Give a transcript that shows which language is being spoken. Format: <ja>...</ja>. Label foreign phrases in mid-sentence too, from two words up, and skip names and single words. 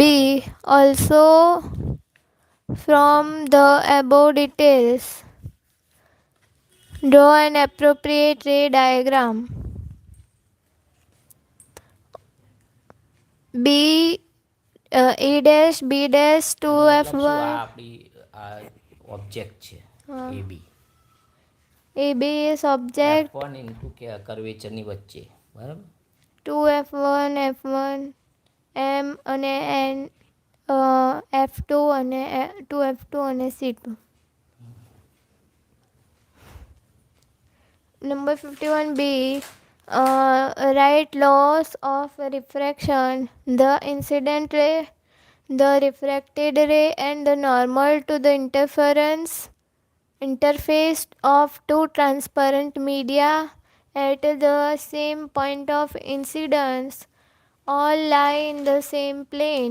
<en>Also from the above details, draw an appropriate ray diagram. B. E dash B dash 2f1.</en> <gu>આપણી ઓબ્જેક્ટ છે AB.</gu> <en>AB is object.</en> <gu>F1 ઇન્ટુ કર્વેચરની વચ્ચે, બરાબર. 2f1 f1 M અને N, f2 અને 2f2 અને c2.</gu> <en>Number 51B. Write laws of refraction: the incident ray, the refracted ray and the normal to the interface of two transparent media at the same point of incidence all lie in the same plane.</en>